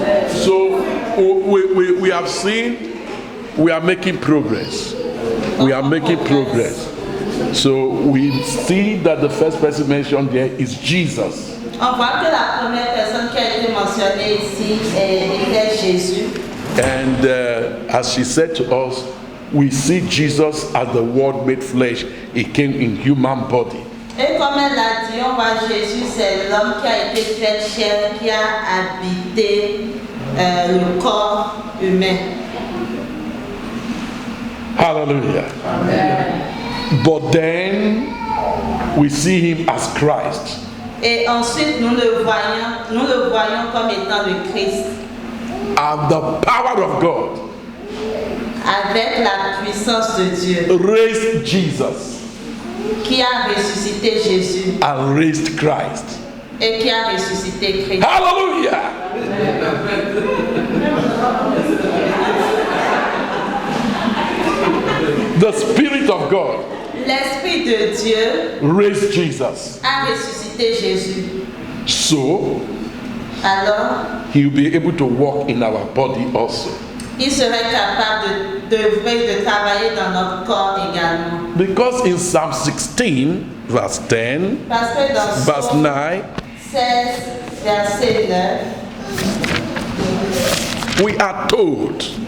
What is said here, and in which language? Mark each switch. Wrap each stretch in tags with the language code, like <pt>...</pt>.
<en>So we have seen we are making progress. We are making progress. So we see that the first person mentioned there is Jesus.</en> <fr>On voit que la première personne qui a été mentionnée ici était Jésus.</fr> <en>And as she said to us, we see Jesus as the Word made flesh. He came in human body.</en> <fr>Et comme elle l'a dit, on voit Jésus, c'est l'homme qui a été fait chair, qui a habité le corps humain. Hallelujah. Amen.</fr> <en>But then we see him as Christ.</en> <fr>Et ensuite, nous le voyons comme étant le Christ.</fr> <en>And the power of God</en> <fr>avec la puissance de Dieu,</fr> <en>raised Jesus</en> <fr>qui a ressuscité Jésus</fr> <en>and raised Christ.</en> <fr>et qui a ressuscité Christ. Hallelujah!</fr> <en>The Spirit of God</en> <fr>L'Esprit de Dieu</fr> <en>raised Jesus.</en> <fr>a ressuscité Jésus.</fr> <en>So,</en> <fr>Alors,</fr> <en>he will be able to walk in our body also.</en> <fr>il serait capable d'œuvrer, de travailler dans notre corps également.</fr> <en>Because in Psalm 16, verse 10,</en> <fr>Parce que dans</fr> <en>verse</en> <fr>Psaume</fr> <en>9,</en> <fr>16, verset 9,</fr> <en>we are told</en>